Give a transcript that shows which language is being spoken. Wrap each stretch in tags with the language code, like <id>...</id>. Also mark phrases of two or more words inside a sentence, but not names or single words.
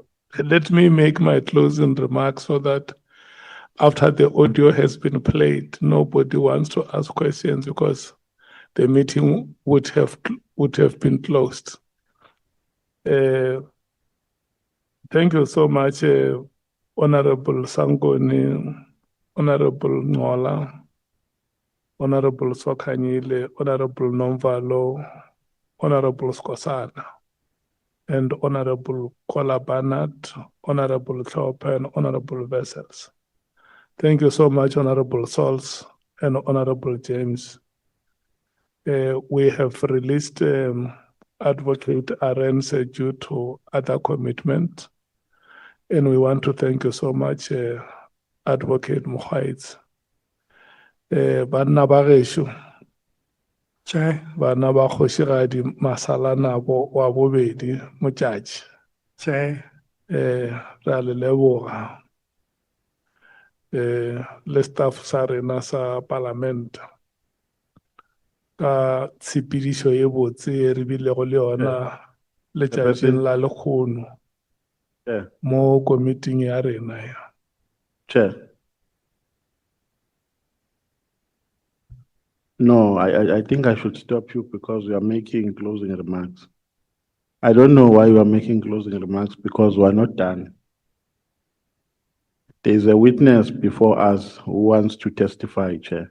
<en>Let me make my closing remarks so that after the audio has been played, nobody wants to ask questions because the meeting would have been closed. Thank you so much, Honorable Sangoni, Honorable Ngola, Honorable Sokanyile, Honorable Nomvalo, Honorable Skosana, and Honorable Kola Barnett, Honorable Thorpe, and Honorable Vessels. Thank you so much, Honorable Sols and Honorable James. We have released Advocate Arends due to other commitment. And we want to thank you so much, Advocate Mohaitz.</en> <nso>Banna ba gešo, bana ba kgošigadi Masalanabo wa bobedi motšatši. Re a le leboga. Le staff sa rena sa parliament ka tshepedišo ye botse e re bilego le yona letšatšing la lekgono mo komiting ya rena ya.</nso> <en>Chair. No, I think I should stop you because you are making closing remarks. I don't know why you are making closing remarks because we are not done. There is a witness before us who wants to testify, Chair.</en>